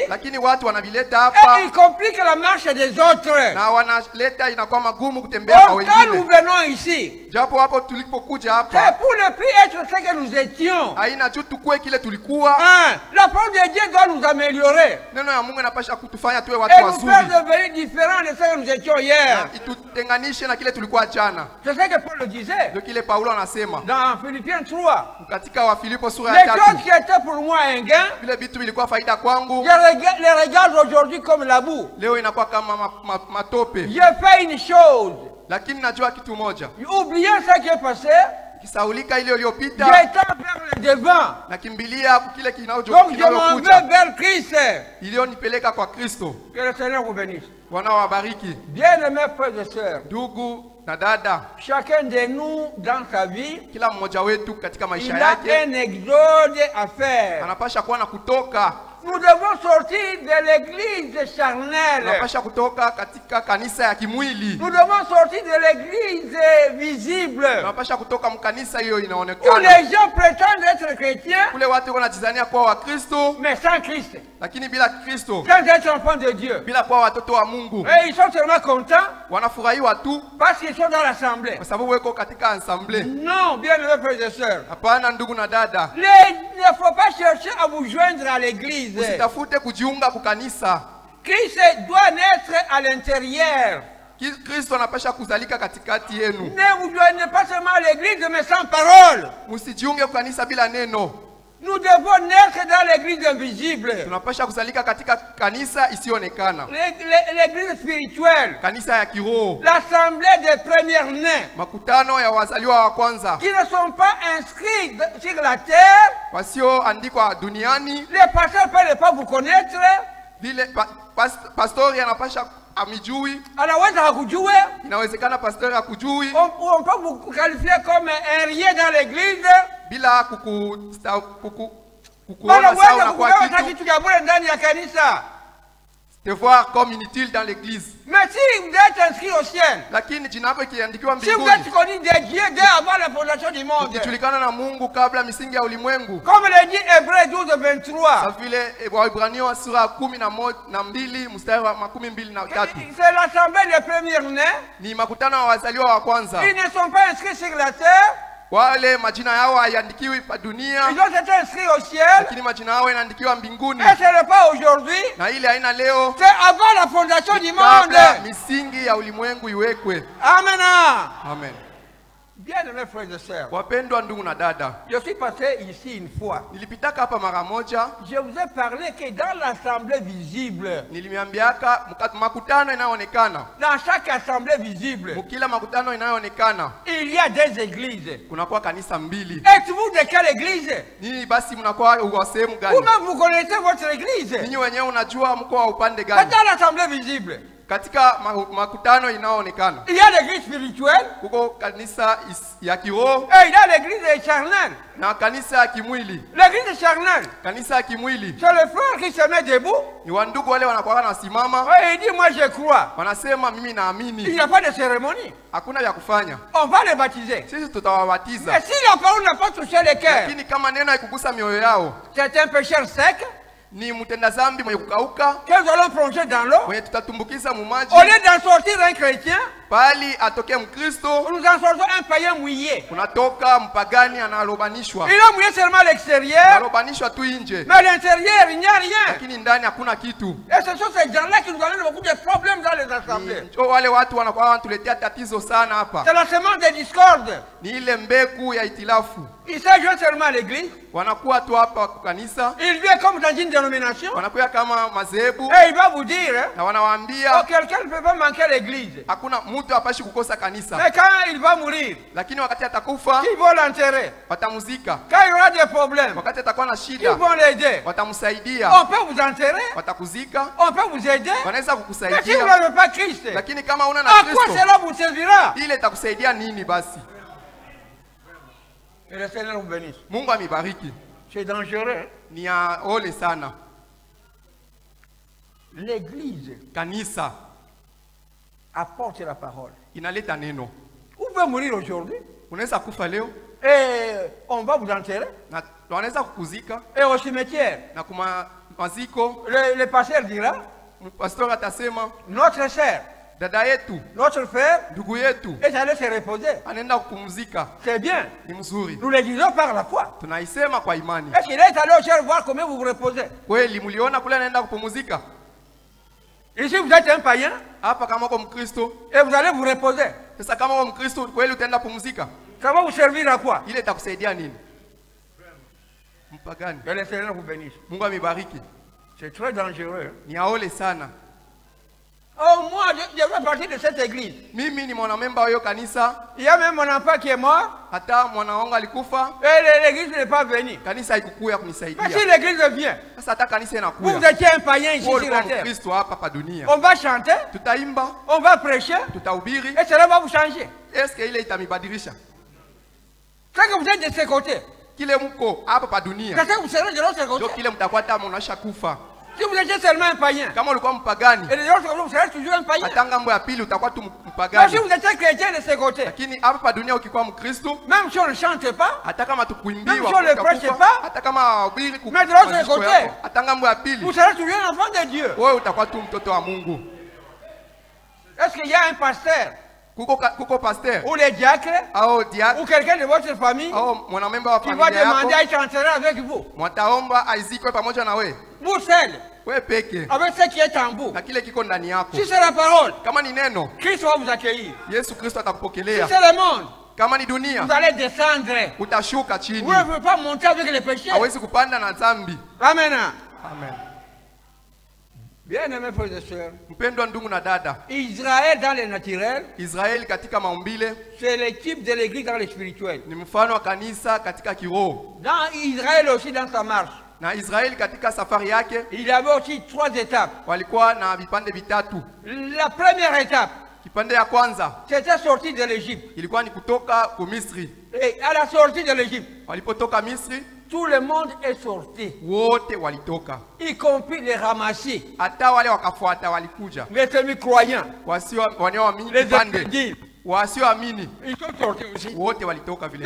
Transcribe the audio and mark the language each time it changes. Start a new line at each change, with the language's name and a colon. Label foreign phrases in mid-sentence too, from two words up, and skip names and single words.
Swahili: lakini watu wanavileta
French: et
Swahili: hapa
French: ils compliquent la marche des autres.
Swahili: na wanaleta, inakuwa magumu kutembea kwa
French: Or, quand nous
Swahili: wengine.
French: venons ici,
Swahili: Japo hapo tulipokuja
French: c'est
Swahili: hapa
French: pour ne plus être ce que nous étions.
Swahili: haina tu tukue kile tulikuwa.
French: Hein? La parole de Dieu doit nous améliorer
Swahili: Neno ya Mungu inapasha kutufanya tuwe
French: et
Swahili: watu
French: nous faire
Swahili: wazuri,
French: devenir différents de ce que nous étions hier.
Swahili: na itutenganishe na kile tulikuwa jana.
French: C'est ce que Paul disait
Swahili: Ndio kile Paulo anasema
French: dans Philippiens 3.
Swahili: katika Wafilipo sura
French: Les
Swahili: ya
French: choses
Swahili: 3,
French: qui étaient pour moi un gain,
Swahili: vile vitu vilikuwa faida kwangu
French: je les regarde aujourd'hui comme la boue.
Swahili: leo inakuwa kama matope.
French: J'ai fait une chose
Swahili: Lakini najua kitu moja.
French: Oubliant ce qui est passé,
Swahili: Kisaulika ile iliyopita.
French: j'étends vers le devant.
Swahili: Nakimbilia kile
French: Donc je m'en vais vers Christ.
Swahili: iliyonipeleka kwa Kristo.
French: Que le Seigneur vous bénisse.
Swahili: Bwana wabariki.
French: Bien-aimés frères et sœurs,
Swahili: Ndugu na dada,
French: chacun de nous dans sa vie,
Swahili: kila mmoja wetu katika maisha
French: il a
Swahili: yake
French: un exode à faire.
Swahili: anapasha kuwa na kutoka.
French: Nous devons sortir de l'église charnelle.
Swahili: Anapasha kutoka katika kanisa ya kimwili.
French: Nous devons sortir de l'église visible.
Swahili: Anapasha kutoka mkanisa hiyo
French: Où
Swahili: inaonekana.
French: les gens prétendent être chrétiens,
Swahili: Kule watu wanajizania kuwa wa Kristo
French: mais sans Christ.
Swahili: lakini bila Kristo,
French: Sans être enfants de Dieu.
Swahili: bila kuwa watoto wa Mungu.
French: Et ils sont seulement contents
Swahili: Wanafurahiwa tu
French: parce qu'ils sont dans l'assemblée.
Swahili: kwa sababu weko katika ensemble.
French: Non, bien-aimés frères et sœurs.
Swahili: Hapana ndugu na dada.
French: Il ne faut pas chercher à vous joindre à l'église.
Swahili: Usitafute kujiunga kukanisa.
French: Christ doit naître à l'intérieur.
Swahili: Kristo anapasha kuzalika katikati yenu.
French: Ne vous joignez pas seulement à l'église, mais sans parole.
Swahili: Msijiunge kukanisa bila neno.
French: Nous devons naître dans l'église invisible.
Swahili: Tunapasha kuzalika katika kanisa isiyoonekana.
French: L'église spirituelle.
Swahili: Kanisa ya kiroho.
French: L'assemblée des premiers-nés.
Swahili: Makutano ya wazaliwa wa kwanza.
French: Qui ne sont pas inscrits sur la terre.
Swahili: Wasioandikwa duniani.
French: Les pasteurs ne peuvent pas vous connaître.
Swahili: Vile pastori anapasha amijui. Anaweza hakujue. Inawezekana pastori hakujui.
French: On peut vous qualifier comme un rien dans l'église.
Swahili: Bila kukuona sawa na kwa kitu cha bure ndani ya kanisa.
French: Te voir comme inutile dans l'église. Mais si vous êtes inscrit au ciel,
Swahili: lakini jina lako ikiandikiwa
French: si vous
Swahili: mbinguni,
French: êtes connu de Dieu dès avant la fondation du monde,
Swahili: ukijulikana na Mungu kabla misingi ya ulimwengu,
French: comme le dit Hébreux 12:23,
Swahili: na vile Waebrania sura 12 mstari wa 23,
French: c'est l'assemblée des premiers-nés.
Swahili: ni makutano ya wazaliwa wa kwanza.
French: Ils ne sont pas inscrits sur la terre.
Swahili: Wale majina yao hayaandikiwi pa dunia,
French: ils ont été inscrits au ciel,
Swahili: lakini majina yao yanaandikiwa mbinguni.
French: Et ce n'est pas aujourd'hui,
Swahili: na ile haina leo,
French: c'est avant la fondation du monde.
Swahili: Misingi ya ulimwengu iwekwe. Amen. Amen.
French: Bien-aimés frères et sœurs,
Swahili: wapendwa ndugu na dada,
French: je suis passé ici une fois.
Swahili: Nilipitaka hapa mara moja.
French: Je vous ai parlé que dans l'assemblée visible,
Swahili: Nilimiambiaka makutano inayoonekana,
French: dans chaque assemblée visible,
Swahili: mukila makutano inayoonekana,
French: il y a des églises.
Swahili: kunakuwa kanisa mbili.
French: Êtes-vous de quelle église?
Swahili: Nini basi mnakuwa wa sehemu gani?
French: Vous-même vous connaissez votre église?
Swahili: Ninyi wenyewe unajua mko wa upande gani?
French: Dans l'assemblée visible,
Swahili: katika makutano inayoonekana,
French: il y a l'église spirituelle,
Swahili: kuko kanisa ya kiroho,
French: et il y a l'église charnelle.
Swahili: na kanisa ya kimwili.
French: L'église charnelle,
Swahili: kanisa ya kimwili,
French: c'est le frère qui se met debout.
Swahili: Ni wandugu wale wanakuwa wanasimama,
French: et il dit moi je crois.
Swahili: Wanasema mimi naamini.
French: Il n'y a pas de cérémonie.
Swahili: Hakuna ya kufanya.
French: On va les baptiser.
Swahili: Sisi tutawabatiza.
French: Mais si la parole n'a pas touché les cœurs,
Swahili: lakini kama neno haikugusa mioyo yao,
French: c'est un pécheur sec,
Swahili: ni mtenda dhambi mwenye kukauka,
French: que nous allons plonger dans l'eau.
Swahili: mwenye tutatumbukiza mu maji.
French: Au lieu d'en sortir un chrétien,
Swahili: bali atoke Mkristo,
French: nous en sortons un païen mouillé.
Swahili: Unatoka mpagani analobanishwa.
French: Il a mouillé seulement l'extérieur,
Swahili: analobanishwa tu nje,
French: mais à l'intérieur il n'y a rien.
Swahili: lakini ndani hakuna kitu.
French: Et ce sont ces gens-là qui nous amènent beaucoup de problèmes dans les assemblées.
Swahili: Wale watu wanakuwa wanatuletea tatizo sana hapa.
French: C'est la semence de discorde.
Swahili: Ni ile mbegu ya itilafu.
French: Il s'ajoute seulement à l'église.
Swahili: Wanakuwa tu hapa kwa kanisa.
French: Il vient comme dans une dénomination.
Swahili: Wanakuwa kama madhehebu.
French: Et il va vous dire,
Swahili: na wanawaambia,
French: oh, quelqu'un ne peut pas manquer l'église.
Swahili: Hakuna mtu apashi kukosa kanisa.
French: Mais quand il va mourir,
Swahili: lakini wakati atakufa,
French: qui vont l'enterrer?
Swahili: Watamuzika.
French: Quand il y aura des problèmes,
Swahili: wakati atakuwa na shida,
French: qui vont l'aider?
Swahili: Watamsaidia.
French: On peut vous enterrer.
Swahili: Watakuzika.
French: On peut vous aider.
Swahili: Wanaweza kukusaidia.
French: Mais si vous n'avez pas Christ,
Swahili: lakini kama una na Kristo,
French: à quoi cela vous servira?
Swahili: Ile itakusaidia nini basi?
French: Et le Seigneur vous bénisse.
Swahili: Mungu amibariki.
French: C'est dangereux.
Swahili: Ni ya ole sana.
French: L'église,
Swahili: kanisa,
French: apporte la parole.
Swahili: Inaleta neno.
French: Vous pouvez mourir aujourd'hui.
Swahili: Unaweza kufa leo.
French: Et on va vous enterrer.
Swahili: Na wanaweza kukuzika.
French: Et au cimetière.
Swahili: Na kuma maziko.
French: Le pasteur dira.
Swahili: Pasteur atasema.
French: Notre sœur.
Swahili: Dada yetu,
French: notre frère,
Swahili: ndugu yetu,
French: est allé se reposer.
Swahili: Anaenda kupumzika.
French: C'est bien.
Swahili: Ni mzuri.
French: Nous le disons par la foi.
Swahili: Tunaisema kwa imani.
French: Est-ce qu'il est allé au ciel voir comment vous vous reposez?
Swahili: Kweli mliona kule anaenda kupumzika?
French: Ici vous êtes un païen.
Swahili: Hapa kama uko Mkristo.
French: Et vous allez vous reposer.
Swahili: Sasa kama uko Mkristo kweli utaenda kupumzika?
French: Ça va vous servir à quoi?
Swahili: Ile itakusaidia nini? Mpagani.
French: Que le Seigneur vous bénisse.
Swahili: Mungu amibariki.
French: C'est très dangereux.
Swahili: Ni aole sana.
French: Oh, moi, je fais partie de cette église.
Swahili: Mimi ni mwanamemba wa hiyo kanisa.
French: Il y a même mon enfant qui est mort.
Swahili: Hata mwana wangu alikufa.
French: Et l'église n'est pas venue.
Swahili: Kanisa haikukuja kunisaidia.
French: Mais si l'église vient,
Swahili: Sasa hata kanisa inakuja.
French: vous étiez un païen ici sur la terre.
Swahili: Kristo hapa pa dunia.
French: On va chanter,
Swahili: Tutaimba,
French: on va prêcher,
Swahili: tutahubiri.
French: et cela va vous changer. Est-ce que
Swahili: ile itamibadilisha?
French: C'est que vous êtes de ce côté.
Swahili: Kile mko hapa pa dunia.
French: C'est que vous serez de l'autre côté.
Swahili: Ndio kile mtakuwa hata mnasha kufa.
French: Si vous étiez seulement un païen,
Swahili: Kama ulikuwa mpagani,
French: et de l'autre côté, vous serez toujours un païen.
Swahili: hata ngambo ya pili utakuwa tu
French: Mais
Swahili: mpagani.
French: si vous étiez chrétien de ce côté,
Swahili: Lakini hapa pa dunia ukikuwa Mkristo,
French: même si on ne chante pas,
Swahili: hata kama
French: Même
Swahili: tukuimbiwa,
French: si on le prêche
Swahili: utakufa,
French: pas,
Swahili: hata kama hubiri
French: mais de l'autre
Swahili: mafundisho
French: côté,
Swahili: yako, hata ngambo ya pili,
French: vous serez toujours un enfant de Dieu.
Swahili: wewe utakuwa tu mtoto wa Mungu.
French: Est-ce qu'il y a un pasteur
Swahili: Kuko pasteur
French: ou les diacres au diacre ou quelqu'un de votre famille
Swahili: au mwanamemba wa
French: qui va
Swahili: familia
French: demander
Swahili: yako,
French: à être enterré avec vous?
Swahili: mwataomba aizikwe pamoja na wewe,
French: Vous seul,
Swahili: wewe peke
French: avec ce qui est en vous.
Swahili: na kile kiko ndani yako.
French: Si c'est la parole,
Swahili: Kama ni neno,
French: Christ va vous accueillir.
Swahili: Yesu Kristo
French: Si
Swahili: atakupokelea.
French: c'est le monde,
Swahili: Kama ni dunia,
French: vous allez descendre.
Swahili: utashuka chini.
French: Vous ne pouvez pas monter avec les péchés.
Swahili: Hawezi kupanda na dhambi. Amen. Amen.
French: Bien-aimés frères et sœurs,
Swahili: Mpendwa ndugu na dada,
French: Israël dans le naturel,
Swahili: Israeli katika maumbile
French: c'est le type de l'église dans le spirituel.
Swahili: ni mfano wa kanisa katika kiroho.
French: Dans Israël aussi, dans sa marche,
Swahili: Na Israeli katika safari yake
French: il y avait aussi 3 étapes.
Swahili: walikuwa na vipande vitatu.
French: La première étape,
Swahili: Kipande ya kwanza
French: c'était sortir de l'Égypte.
Swahili: ilikuwa ni kutoka ku Misri.
French: Et à la sortie de l'Égypte,
Swahili: Walipotoka Misri,
French: tout le monde est sorti,
Swahili: wote walitoka,
French: y compris les ramassés,
Swahili: hata wale wakafuata walikuja,
French: les semi-croyants,
Swahili: wanaoamini
French: les
Swahili: kipande,
French: incrédules.
Swahili: wasioamini
French: Ils sont sortis aussi.
Swahili: wote walitoka vile